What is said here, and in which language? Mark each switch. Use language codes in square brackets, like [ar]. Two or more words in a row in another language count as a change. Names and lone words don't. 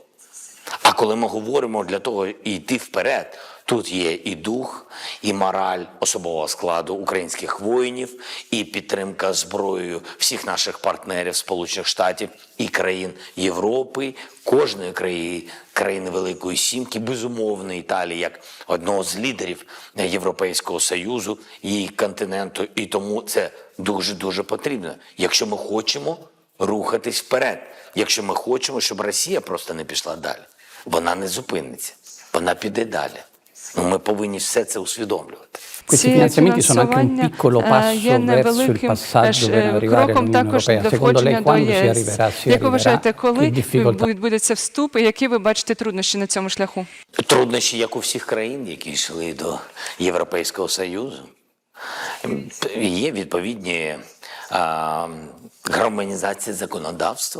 [uk] А коли ми говоримо для того йти вперед, тут є і дух, і мораль особового складу українських воїнів, і підтримка зброєю всіх наших партнерів, Сполучених Штатів і країн Європи, кожної країни Великої Сімки, безумовно Італії, як одного з лідерів Європейського Союзу і континенту. І тому це дуже-дуже потрібно, якщо ми хочемо рухатись вперед, якщо ми хочемо, щоб Росія просто не пішла далі. Вона не зупиниться, вона піде далі. Ми повинні все це усвідомлювати. [it] Questi finanziamenti sono anche un piccolo passo verso il passaggio per arrivare all'Unione Europea. Secondo lei quando si arriverà? [uk] Як ви вважаєте, коли відбудеться вступ і які ви бачите труднощі на цьому шляху? Труднощі, як у всіх країн, які йшли до Європейського Союзу. Є відповідні гармонізації законодавства.